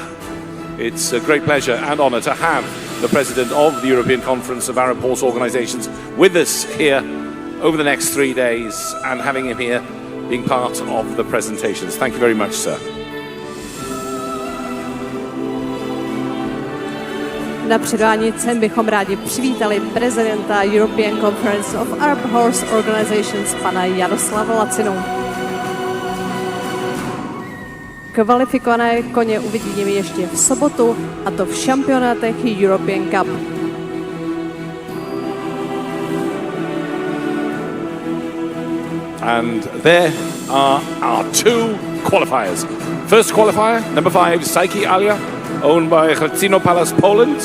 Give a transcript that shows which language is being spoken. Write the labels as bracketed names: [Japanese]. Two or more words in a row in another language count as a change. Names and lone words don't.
[English] It's a great pleasure and honor to have the president of the European Conference of Arab Horse Organizations with us here over the next 3 days and having him here being part of the presentations. Thank you very much, sir. [Czech] Na předání cen bychom rádi přivítali prezidenta European Conference of Arab Horse Organizations, pana Jaroslava Lacinu. Kvalifikované koně uvidíme ještě v sobotu, a to v šampionátech European Cup. [English] And there are our two qualifiers. First qualifier, number 5, Psyche Alia, owned by Hrcino Palace, Poland.